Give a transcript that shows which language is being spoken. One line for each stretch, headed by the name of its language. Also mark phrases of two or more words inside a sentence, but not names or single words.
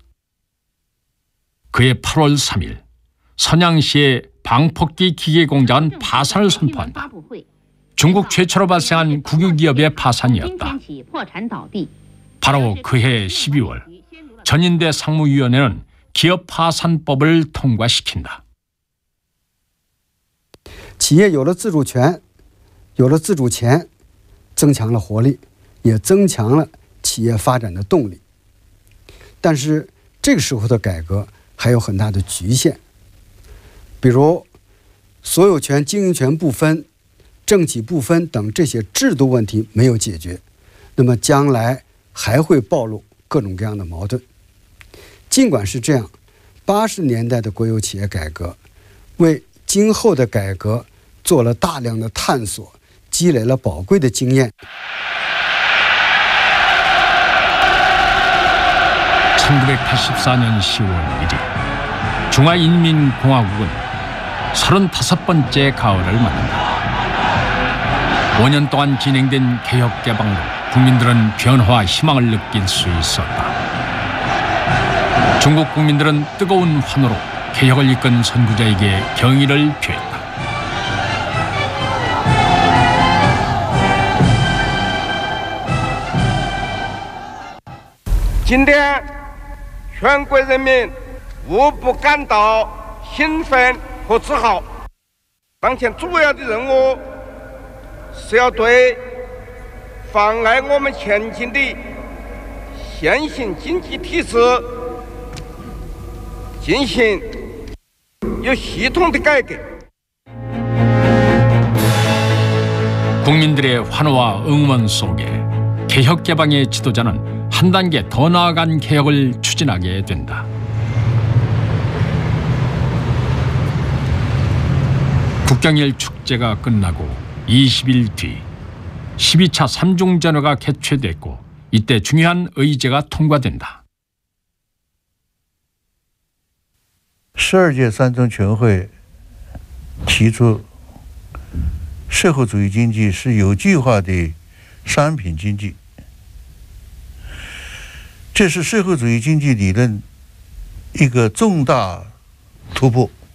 Korean: 그해 8월 3일 선양시의 방폭기 기계공장은 파산을 선포한다. 중국 최초로 발생한 국유기업의 파산이었다. 바로 그해 12월 전인대 상무위원회는 기업 파산법을 통과시킨다.
Chinese: 企业有了自主权，有了自主钱，增强了活力，也增强了企业发展的动力。但是这个时候的改革还有很大的局限，比如所有权、经营权不分、政企不分等这些制度问题没有解决，那么将来还会暴露各种各样的矛盾。尽管是这样，80年代的国有企业改革为今后的改革做了大量的探索，积累了宝贵的经验。
Korean: 1984년 10월 1일 중화인민공화국은 35번째 가을을 맞는다. 5년 동안 진행된 개혁개방으로 국민들은 변화와 희망을 느낄 수 있었다. 중국 국민들은 뜨거운 환호로 개혁을 이끈 선구자에게 경의를 표했다.
Chinese: 今天，全国人民无不感到兴奋和自豪。当前主要的任务是要对妨碍我们前进的现行经济体制进行有系统的改革。
Korean: 국민들의 환호와 응원 속에 개혁개방의 지도자는 한 단계 더 나아간 개혁을 추진하게 된다. 국경일 축제가 끝나고 20일 뒤 12차 3중전회가 개최됐고 이때 중요한 의제가 통과된다.
Chinese: 12 届三中全会提出，社会主义经济是有计划的商品经济，这是社会主义经济理论一个重大突破。